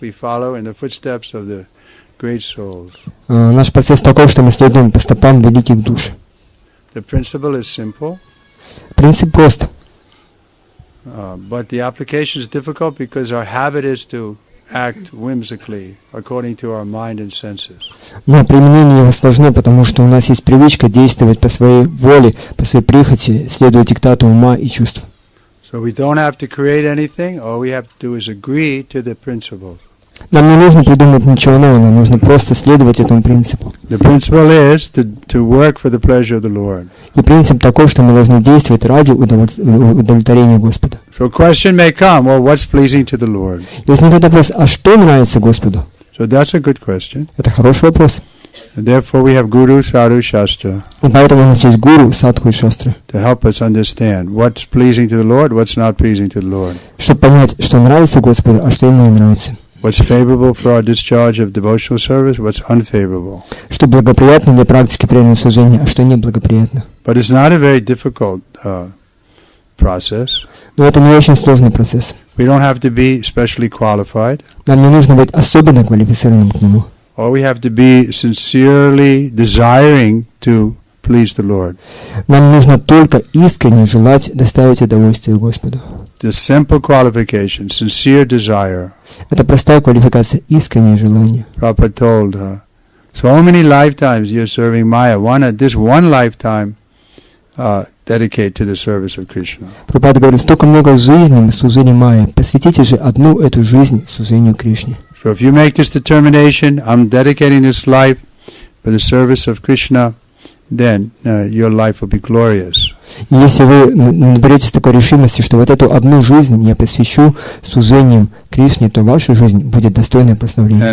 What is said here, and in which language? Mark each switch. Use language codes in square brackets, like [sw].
[en] We follow in the footsteps of the great souls. [ru] Наш процесс такой, что мы следуем по стопам великих душ. [en] The principle is simple. [ru] Принцип прост. [en] But the application is difficult because our habit is to act whimsically according to our mind and senses. [ru] Но применение его сложно, потому что у нас есть привычка действовать по своей воле, по своей прихоти, следуя диктату ума и чувств. [en] So we don't have to create anything. All we have to do is agree to the principles. [ru] Нам не нужно придумать ничего нового, нам нужно просто следовать этому принципу. [en] The principle is to work for the pleasure of the Lord. [ru] И принцип такой, что мы должны действовать ради удовлетворения Господа. [en] So a question may come, well, what's pleasing to the Lord? [ru] И возникает вопрос, а что нравится Господу? [en] So that's a good question. [ru] Это хороший вопрос. [en] And therefore we have Guru, Sadhu, Shastra [ru] И поэтому у нас есть гуру, садху и шастры, [en] to help us understand what's pleasing to the Lord, what's not pleasing to the Lord. [ru] чтобы понять, что нравится Господу, а что ему не нравится. [en] What's favorable for our discharge of devotional service, what's unfavorable. [ru] Что благоприятно для практики преданного служения, а что неблагоприятно. [en] But it's not a very difficult process. [ru] Но это не очень сложный процесс. [en] We don't have to be specially qualified. [ru] Нам не нужно быть особенно квалифицированным к нему. [en] All we have to be sincerely desiring to please the Lord. [ru] Нам нужно только искренне желать доставить удовольствие Господу. [en] The simple qualification, sincere desire. [ru] Это простая квалификация, искреннее желание. [en] Prabhupada told so many lifetimes you're serving Maya. This one lifetime dedicate to the service of Krishna. [ru] Прабхупада говорит, столько много жизней мы служили Майе. Посвятите же одну эту жизнь служению Кришне. [en] So if you make this determination, I'm dedicating this life for the service of Krishna, then your life will be glorious. [ru] И если вы наберетесь такой решимости, что вот эту одну жизнь я посвящу служением Кришне, то ваша жизнь будет достойной прославления.